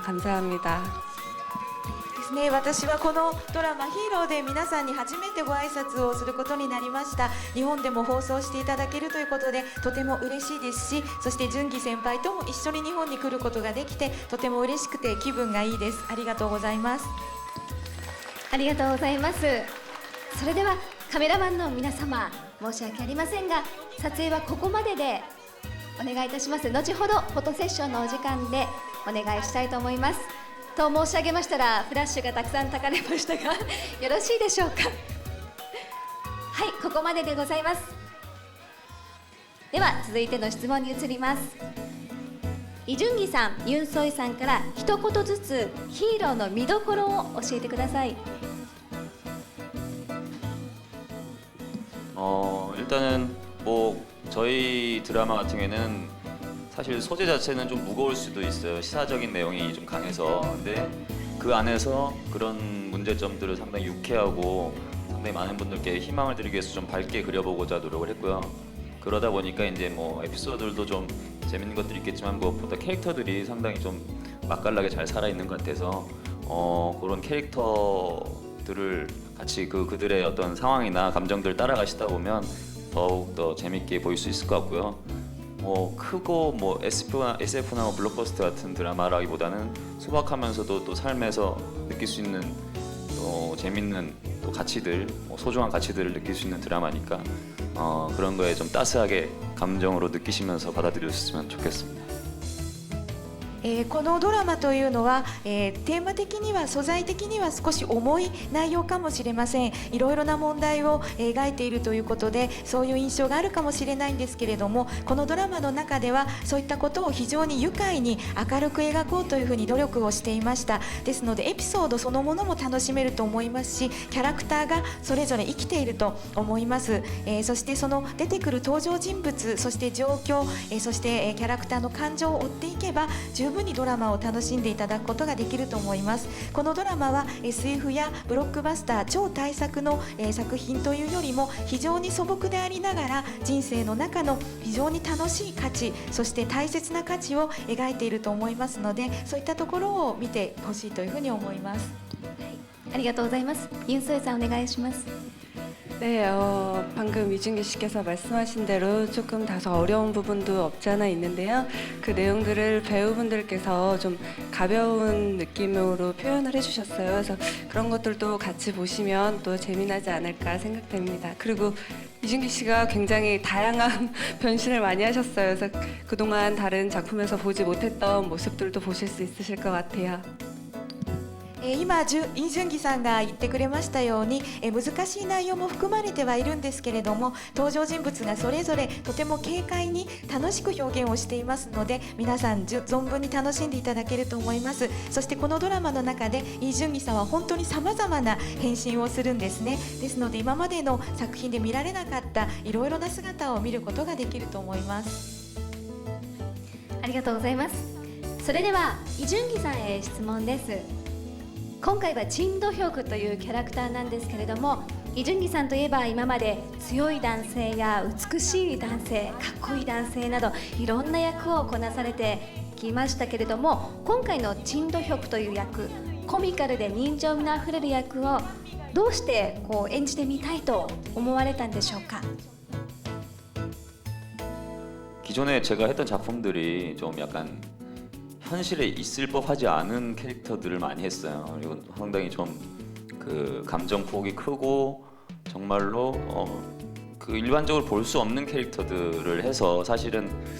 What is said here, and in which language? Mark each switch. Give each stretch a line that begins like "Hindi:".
Korean: 감사합니다.
Japanese: ですね、私はこのドラマヒーローで皆さんに初めてご挨拶をすることになりました。日本でも放送していただけるということでとても嬉しいですし、そして純喜先輩とも一緒に日本に来ることができてとても嬉しくて気分がいいです。ありがとうございます。ありがとうございます。それではカメラマンの皆様、申し訳ありませんが撮影はここまででお願いいたします。後ほどフォトセッションのお時間でお願いしたいと思います。と申し上げましたらフラッシュがたくさん焚かれましたがよろしいでしょうか。はい、ここまででございます。では続いての質問に移ります。イ・ジュンギさん、ユン・ソイさんから一言ずつヒーローの見どころを教えてください。
Korean: 일단은 뭐 저희 드라마 같은 경우에는 사실 소재 자체는 좀 무거울 수도 있어요. 시사적인 내용이 좀 강해서. 근데 그 안에서 그런 문제점들을 상당히 유쾌하고 상당히 많은 분들께 희망을 드리기 위해서 좀 밝게 그려보고자 노력을 했고요. 그러다 보니까 이제 뭐 에피소드들도 좀 재밌는 것들이 있겠지만 무엇보다 캐릭터들이 상당히 좀 맛깔나게 잘 살아있는 것 같아서 그런 캐릭터들을 같이 그들의 어떤 상황이나 감정들을 따라가시다 보면 더욱 더 재밌게 보일 수 있을 것 같고요. 뭐 크고 뭐 SF나 뭐 블록버스터 같은 드라마라기보다는 소박하면서도 또 삶에서 느낄 수 있는 또 재밌는 또 가치들, 소중한 가치들을 느낄 수 있는 드라마니까 그런 거에 좀 따스하게 감정으로 느끼시면서 받아들였으면 좋겠습니다.
Japanese: このドラマというのは、テーマ的には素材的には少し重い内容かもしれません。いろいろな問題を描いているということでそういう印象があるかもしれないんですけれども、このドラマの中ではそういったことを非常に愉快に明るく描こうというふうに努力をしていました。ですのでエピソードそのものも楽しめると思いますし、キャラクターがそれぞれ生きていると思います。そしてその出てくる登場人物、そして状況、そしてキャラクターの感情を追っていけば十分にドラマを楽しんでいただくことができると思います。このドラマは SF やブロックバスター超大作の作品というよりも非常に素朴でありながら人生の中の非常に楽しい価値、そして大切な価値を描いていると思いますので、そういったところを見てほしいというふうに思います。ありがとうございます。ユン・ソイさんお願いします。
Korean: 네, 방금 이준기 씨께서 말씀하신 대로 조금 다소 어려운 부분도 없지 않아 있는데요. 그 내용들을 배우분들께서 좀 가벼운 느낌으로 표현을 해주셨어요. 그래서 그런 것들도 같이 보시면 또 재미나지 않을까 생각됩니다. 그리고 이준기 씨가 굉장히 다양한 변신을 많이 하셨어요. 그래서 그동안 다른 작품에서 보지 못했던 모습들도 보실 수 있으실 것 같아요.
Japanese: 今、イ・ジュンギさんが言ってくれましたように、難しい内容も含まれてはいるんですけれども、登場人物がそれぞれとても軽快に楽しく表現をしていますので、皆さん存分に楽しんでいただけると思います。そしてこのドラマの中でイ・ジュンギさんは本当にさまざまな変身をするんですね。ですので今までの作品で見られなかったいろいろな姿を見ることができると思います。ありがとうございます。それではイ・ジュンギさんへ質問です。今回はチン・ドヒョクというキャラクターなんですけれども、イ・ジュンギさんといえば今まで強い男性や美しい男性、かっこいい男性などいろんな役をこなされてきましたけれども、今回のチン・ドヒョクという役、コミカルで人情味のあふれる役をどうして演じてみたいと思われたんでしょうか。
Korean: 기존에 제가 했던 작품들이 좀 약간 현실에 있을 법하지 않은 캐릭터들을 많이 했어요. 그리고 상당히 좀 그 감정 폭이 크고 정말로 그 일반적으로 볼 수 없는 캐릭터들을 해서 사실은